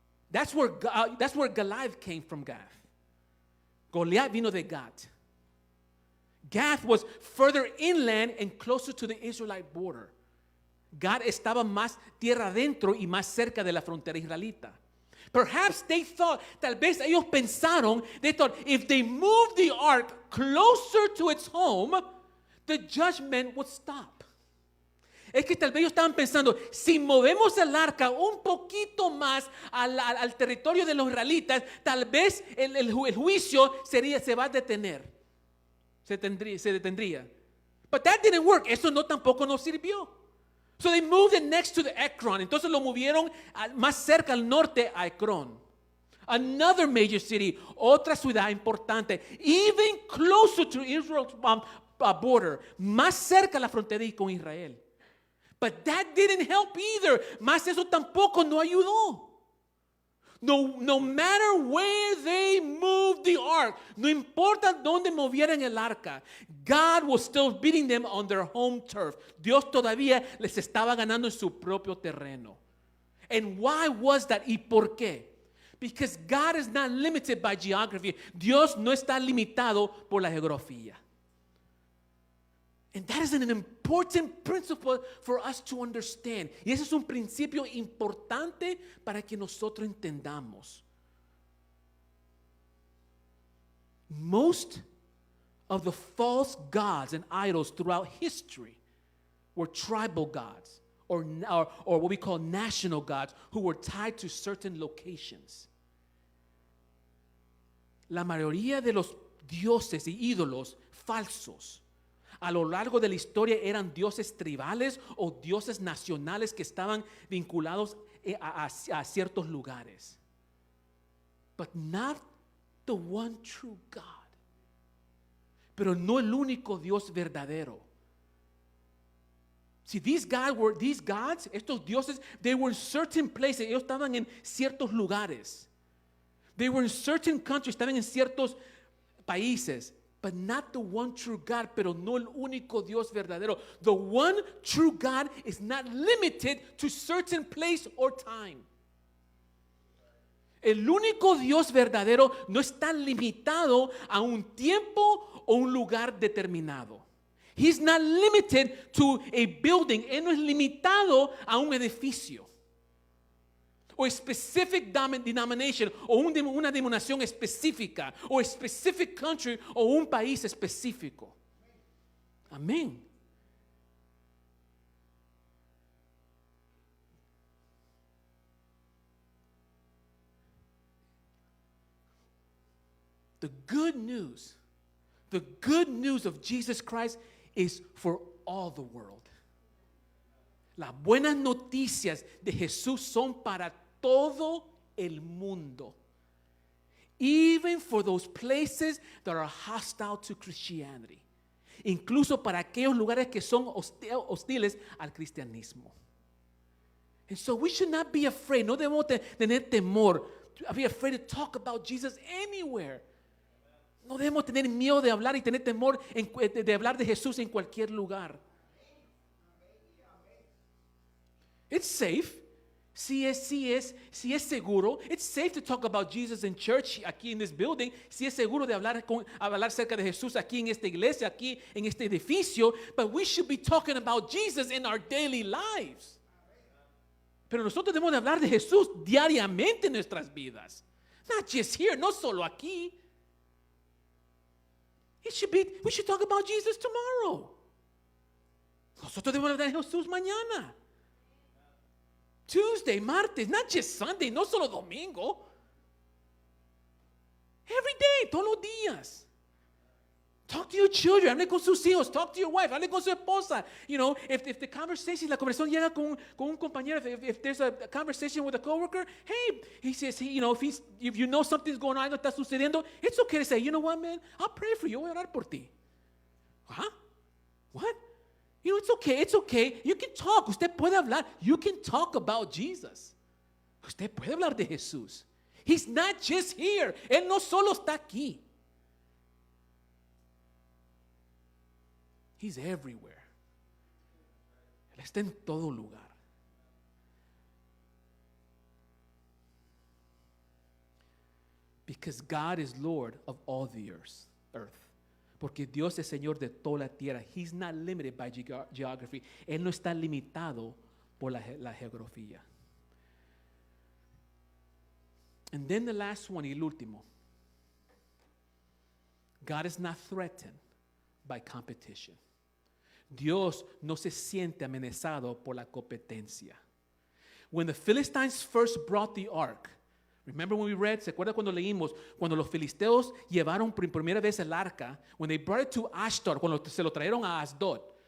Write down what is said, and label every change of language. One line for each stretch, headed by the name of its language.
English: That's where Goliath came from, Gath.
Spanish: Goliath vino de Gath.
English: Gath was further inland and closer to the Israelite border.
Spanish: Gath estaba más tierra adentro y más cerca de la frontera israelita.
English: Perhaps they thought,
Spanish: tal vez ellos pensaron,
English: they thought if they moved the ark closer to its home, the judgment would stop.
Spanish: Es que tal vez ellos estaban pensando, si movemos el arca un poquito más al territorio de los israelitas, tal vez el juicio se va a detener. Se detendría.
English: But that didn't work.
Spanish: Eso tampoco nos sirvió.
English: So they moved it next to the Ekron.
Spanish: Entonces lo movieron más cerca al norte a Ekron.
English: Another major city,
Spanish: otra ciudad importante,
English: even closer to Israel's border,
Spanish: más cerca a la frontera con Israel.
English: But that didn't help either.
Spanish: Más eso tampoco no ayudó.
English: No matter where they moved the ark,
Spanish: no importa dónde movieran el arca,
English: God was still beating them on their home turf.
Spanish: Dios todavía les estaba ganando en su propio terreno.
English: And why was that?
Spanish: ¿Y por qué?
English: Because God is not limited by geography.
Spanish: Dios no está limitado por la geografía.
English: And that is an important principle for us to understand.
Spanish: Y ese es un principio importante para que nosotros entendamos.
English: Most of the false gods and idols throughout history were tribal gods or what we call national gods who were tied to certain locations.
Spanish: La mayoría de los dioses y ídolos falsos a lo largo de la historia eran dioses tribales o dioses nacionales que estaban vinculados a ciertos lugares.
English: But not the one true God.
Spanish: Pero no el único Dios verdadero.
English: See, these gods,
Spanish: estos dioses,
English: they were in certain places.
Spanish: Ellos estaban en ciertos lugares.
English: They were in certain countries,
Spanish: estaban en ciertos países.
English: But not the one true God,
Spanish: pero no el único Dios verdadero.
English: The one true God is not limited to certain place or time.
Spanish: El único Dios verdadero no está limitado a un tiempo o un lugar determinado.
English: He's not limited to a building.
Spanish: Él no es limitado a un edificio. O
English: a specific denomination,
Spanish: o una denominación específica, o
English: a specific country,
Spanish: o un país específico. Amén.
English: The good news of Jesus Christ is for all the world.
Spanish: Las buenas noticias de Jesús son para todo el mundo.
English: Even for those places that are hostile to Christianity.
Spanish: Incluso para aquellos lugares que son hostiles al cristianismo.
English: And so we should not be afraid.
Spanish: No debemos tener temor.
English: Be afraid to talk about Jesus anywhere.
Spanish: No debemos tener miedo de hablar y tener temor de hablar de Jesús en cualquier lugar.
English: It's safe.
Spanish: Si es seguro.
English: It's safe to talk about Jesus in church,
Spanish: aquí en
English: this building.
Spanish: Si es seguro de hablar acerca de Jesús aquí en esta iglesia, aquí en este edificio.
English: But we should be talking about Jesus in our daily lives.
Spanish: Pero nosotros debemos de hablar de Jesús diariamente en nuestras vidas.
English: Not just here,
Spanish: no solo aquí.
English: We should talk about Jesus tomorrow.
Spanish: Nosotros debemos hablar de Jesús mañana.
English: Tuesday,
Spanish: martes,
English: not just Sunday,
Spanish: no solo domingo.
English: Every day,
Spanish: todos los días.
English: Talk to your children,
Spanish: hable con sus hijos,
English: talk to your wife,
Spanish: hable con su esposa.
English: You know, if the conversation,
Spanish: la conversación llega con un compañero,
English: if there's a conversation with a coworker, hey, he says, you know, if you know something's going on,
Spanish: algo está sucediendo,
English: it's okay to say, you know what, man, I'll pray for you,
Spanish: voy a orar por ti.
English: Huh? What? You know, it's okay. You can talk.
Spanish: Usted puede hablar.
English: You can talk about Jesus.
Spanish: Usted puede hablar de Jesús.
English: He's not just here.
Spanish: Él no solo está aquí.
English: He's everywhere.
Spanish: Él está en todo lugar.
English: Because God is Lord of all the earth.
Spanish: Porque Dios es Señor de toda la tierra.
English: He's not limited by geography.
Spanish: Él no está limitado por la geografía.
English: And then the last one,
Spanish: y el último.
English: God is not threatened by competition.
Spanish: Dios no se siente amenazado por la competencia.
English: When the Philistines first brought the ark, remember when we read,
Spanish: ¿se acuerda cuando leímos? Cuando los filisteos llevaron por primera vez el arca,
English: when they brought it to Ashdod,
Spanish: cuando se lo trajeron a Asdod,